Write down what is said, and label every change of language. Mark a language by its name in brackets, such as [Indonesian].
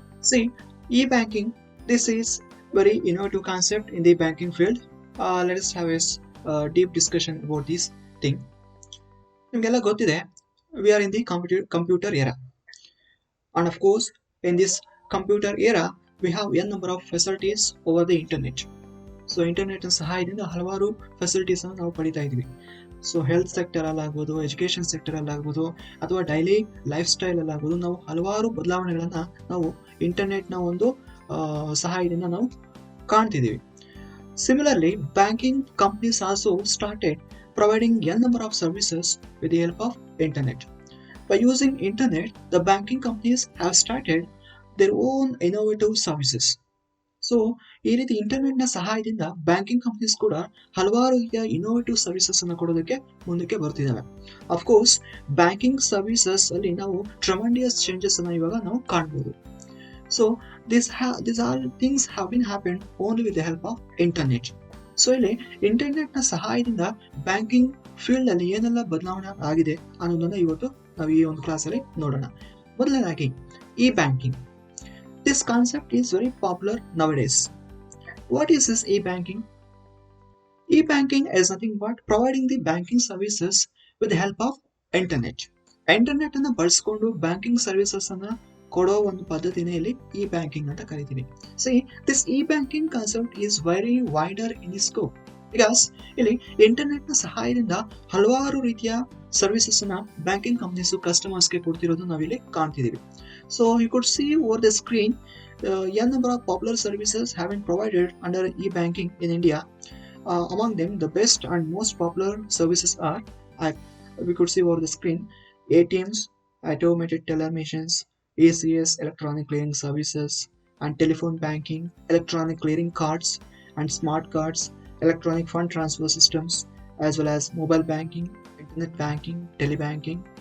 [English] See, e-banking. This is very innovative concept in the banking field. Let us have a deep discussion about this thing. [Kannada] ನಿಮಗೆಲ್ಲ ಗೊತ್ತಿದೆ [English] we are in the computer era, and of course in this computer era we have n number of facilities over the internet. [Kannada] So internet ಸಹಾಯದಿಂದ ಹಲವಾರು facilities ನಾವು ಪಡಿತಾ ಇದ್ವಿ. So health sector ಅಲ್ಲಾಗ್ಬೋದು, education sector ಅಲ್ಲಾಗ್ಬೋದು, ಅಥವಾ daily life style ಅಲ್ಲಾಗ್ಬೋದು, ನಾವು ಹಲವಾರು ಬದಲಾವಣೆಗಳನ್ನ ನಾವು ಇಂಟರ್ನೆಟ್ನ ಒಂದು ಸಹಾಯದಿಂದ ನಾವು ಕಾಣ್ತಿದ್ದೀವಿ. [English] Similarly, banking companies also started providing n number of services with the help of internet. By using internet, the banking companies have started their own innovative services. [Kannada] So ಈ ರೀತಿ ಇಂಟರ್ನೆಟ್ನ ಸಹಾಯದಿಂದ banking companies ಕೂಡ ಹಲವಾರು ರೀತಿಯ ಇನೋವೇಟಿವ್ ಸರ್ವಿಸಸ್ ಅನ್ನು ಕೊಡೋದಕ್ಕೆ ಮುಂದಕ್ಕೆ ಬರ್ತಿದ್ದಾವೆ. ಅಫ್ಕೋರ್ಸ್ ಬ್ಯಾಂಕಿಂಗ್ ಸರ್ವಿಸಸ್ ಅಲ್ಲಿ ನಾವು ಟ್ರಮೆಂಡಿಯಸ್ ಚೇಂಜಸ್ ಅನ್ನ ಇವಾಗ ನಾವು ಕಾಣ್ಬೋದು. [English] So these all things have been happened only with the help of internet. [Kannada] So ಇಲ್ಲಿ ಇಂಟರ್ನೆಟ್ ನ ಸಹಾಯದಿಂದ ಬ್ಯಾಂಕಿಂಗ್ ಫೀಲ್ಡ್ ಅಲ್ಲಿ ಏನೆಲ್ಲ ಬದಲಾವಣೆ ಆಗಿದೆ ಅನ್ನೋದನ್ನ ಇವತ್ತು ನಾವು ಈ ಒಂದು ಕ್ಲಾಸ್ ಅಲ್ಲಿ ನೋಡೋಣ. ಮೊದಲನೇದಾಗಿ E banking. [English] This concept is very popular nowadays. What is this e-banking? E-banking is nothing but providing the banking services with the help of internet. [Kannada] Internet ಅನ್ನು ಬಳಸಿಕೊಂಡು ಬ್ಯಾಂಕಿಂಗ್ ಸರ್ವಿಸಸ್ ಅನ್ನ ಕೊಡೋ ಒಂದು ಪದ್ಧತಿನೇ ಇಲ್ಲಿ ಇ ಬ್ಯಾಂಕಿಂಗ್ ಅಂತ ಕರಿತೀವಿ. [English] see this e banking concept is very wider in the scope because [Kannada] ಇಲ್ಲಿ internet ನ ಸಹಾಯದಿಂದ ಹಲವಾರು ರೀತಿಯ ಸರ್ವಿಸಸ್ ಅನ್ನ ಬ್ಯಾಂಕಿಂಗ್ ಕಂಪ್ನೀಸ್ ಕಸ್ಟಮರ್ಸ್ಗೆ ಕೊಡ್ತಿರೋದು ನಾವಿಲ್ಲಿ ಕಾಣ್ತಿದೀವಿ. [English] So you could see over the screen n number of popular services have been provided under e-banking in India. Among them, the best and most popular services are, we could see over the screen, ATMs, automated teller machines, ACS, electronic clearing services, and telephone banking, electronic clearing cards and smart cards, electronic fund transfer systems, as well as mobile banking, internet banking, telebanking.